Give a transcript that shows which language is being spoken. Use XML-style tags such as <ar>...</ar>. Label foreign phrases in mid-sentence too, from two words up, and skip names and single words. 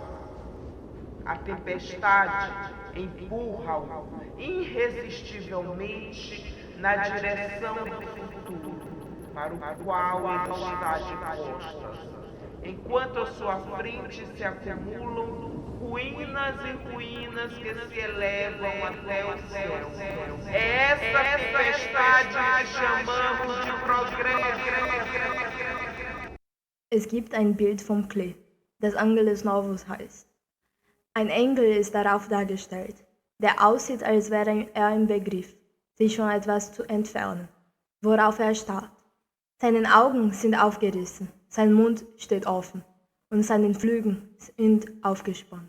<pt>A tempestade empurra-o irresistivelmente na direção do futuro, para o qual ele está de costas, enquanto à sua frente se acumulam ruínas e ruínas que se elevam até o céu. É essa tempestade que chamamos de progresso.</pt> <de>Es gibt ein Bild vom Klee, das Angelus Novus heißt. Ein Engel ist darauf dargestellt, der aussieht, als wäre er im Begriff, sich von etwas zu entfernen, worauf er starrt. Seine Augen sind aufgerissen, sein Mund steht offen und seine Flügel sind aufgespannt.</de>